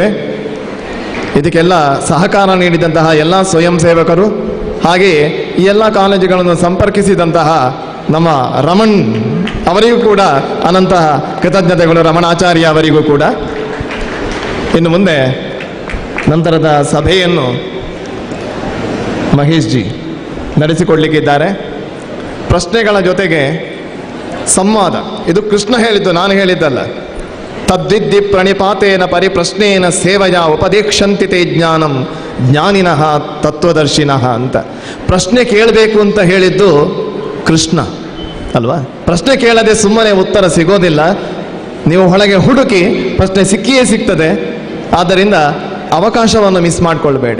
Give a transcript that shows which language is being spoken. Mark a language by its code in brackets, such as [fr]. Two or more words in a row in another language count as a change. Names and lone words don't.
[kn] ಇದಕ್ಕೆಲ್ಲ ಸಹಕಾರ ನೀಡಿದಂತಹ ಎಲ್ಲ ಸ್ವಯಂ ಸೇವಕರು, ಹಾಗೆಯೇ ಈ ಎಲ್ಲ ಕಾಲೇಜುಗಳನ್ನು ಸಂಪರ್ಕಿಸಿದಂತಹ ನಮ್ಮ ರಮಣ್ ಅವರಿಗೂ ಕೂಡ ಅನಂತ ಕೃತಜ್ಞತೆಗಳು, ರಮಣಾಚಾರ್ಯ ಅವರಿಗೂ ಕೂಡ. ಇನ್ನು ಮುಂದೆ ನಂತರದ ಸಭೆಯನ್ನು ಮಹೇಶ್ ಜಿ ನಡೆಸಿಕೊಡ್ಲಿಕ್ಕಿದ್ದಾರೆ. ಪ್ರಶ್ನೆಗಳ ಜೊತೆಗೆ ಸಂವಾದ. ಇದು ಕೃಷ್ಣ ಹೇಳಿದ್ದು, ನಾನು ಹೇಳಿದ್ದಲ್ಲ. [sa] ತದ್ವಿದ್ಧಿ ಪ್ರಣಿಪಾತೇನ ಪರಿಪ್ರಶ್ನೇನ ಸೇವಯ ಉಪದೇಕ್ಷಂತಿ ತೇ ಜ್ಞಾನಂ ಜ್ಞಾನಿನಃ ತತ್ವದರ್ಶಿನಃ ಅಂತ. [kn] ಪ್ರಶ್ನೆ ಕೇಳಬೇಕು ಅಂತ ಹೇಳಿದ್ದು ಕೃಷ್ಣ ಅಲ್ವಾ? ಪ್ರಶ್ನೆ ಕೇಳದೆ ಸುಮ್ಮನೆ ಉತ್ತರ ಸಿಗೋದಿಲ್ಲ. ನೀವು ಒಳಗೆ ಹುಡುಕಿ ಪ್ರಶ್ನೆ ಸಿಕ್ಕಿಯೇ ಸಿಗ್ತದೆ. ಆದ್ದರಿಂದ ಅವಕಾಶವನ್ನು ಮಿಸ್ ಮಾಡಿಕೊಳ್ಬೇಡಿ.